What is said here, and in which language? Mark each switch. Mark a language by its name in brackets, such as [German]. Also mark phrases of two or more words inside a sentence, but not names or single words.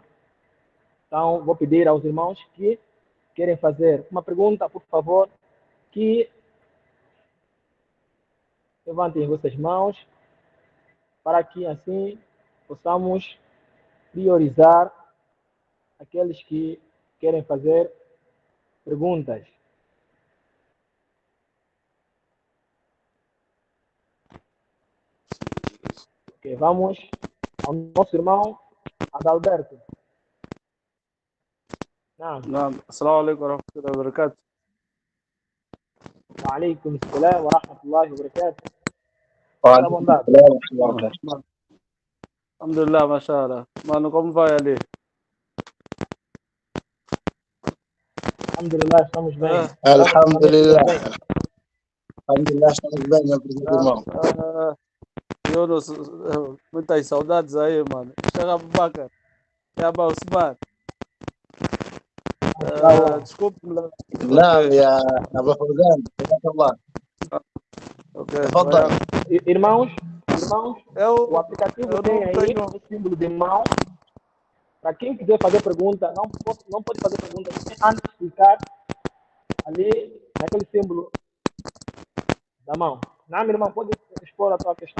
[Portuguese] Então, vou pedir aos irmãos que querem fazer uma pergunta, por favor, que levantem vossas mãos para que assim possamos priorizar aqueles que querem fazer perguntas. Ok, vamos ao nosso irmão Adalberto. [Arabic] نعم السلام عليكم ورحمة الله وبركاته. وعليكم السلام ورحمة الله وبركاته. وعليكم [Portuguese] bondade. [Arabic] السلام ورحمة الله وبركاته. الحمد لله ما شاء الله. [Portuguese] Mano, como vai ali? Alhamdulillah, estamos bem. [Arabic] الحمد لله. الحمد لله [Portuguese] estamos bem, meu presidente irmão. Eu não, muitas saudades aí, mano. Chega Abubakar. Chega Osman. Desculpe-me. [Arabic] نعم يا أبو فوزان حياك الله. تفضل. [Portuguese] Irmãos, o Eu aplicativo tem não aí tenho. o símbolo de mão. Para quem quiser fazer pergunta, não pode fazer pergunta antes de clicar ali naquele símbolo da mão. Não, meu irmão, pode expor a tua questão.